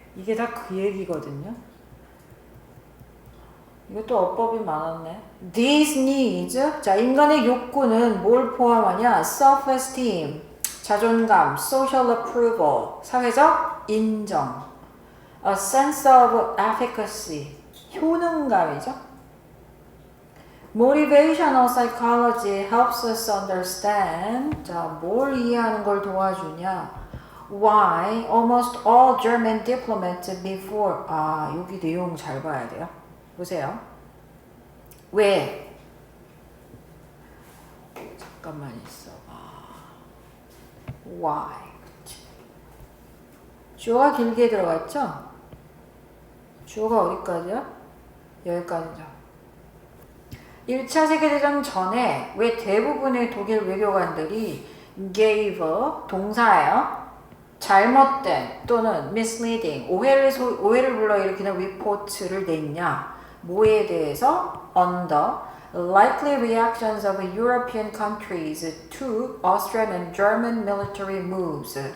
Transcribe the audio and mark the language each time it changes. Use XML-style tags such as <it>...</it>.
<ko>이게 다 그 얘기거든요. 이것도 어법이 많았네.</ko> <en>These needs,</en> <ko>자, 인간의 욕구는 뭘 포함하냐?</ko> <en>Self-esteem,</en> <ko>자존감,</ko> <en>social approval,</en> <ko>사회적 인정,</ko> <en>a sense of efficacy,</en> <ko>효능감이죠.</ko> <en>Motivational psychology helps us understand,</en> <ko>자, 뭘 이해하는 걸 도와주냐?</ko> <en>Why almost all German diplomats before,</en> <ko>여기 내용 잘 봐야 돼요. 보세요. 왜? 잠깐만 있어봐.</ko> <en>Why?</en> <ko>주어가 길게 들어갔죠? 주어가 어디까지야? 여기까지죠. 1차 세계대전 전에 왜 대부분의 독일 외교관들이</ko> <en>gave,</en> <ko>동사예요. 잘못된 또는</ko> <en>misleading,</en> <ko>오해를 불러일으키는 리포트를 냈냐? 뭐에 대해서?</ko> <en>Under likely reactions of European countries to Austrian and German military moves.</en>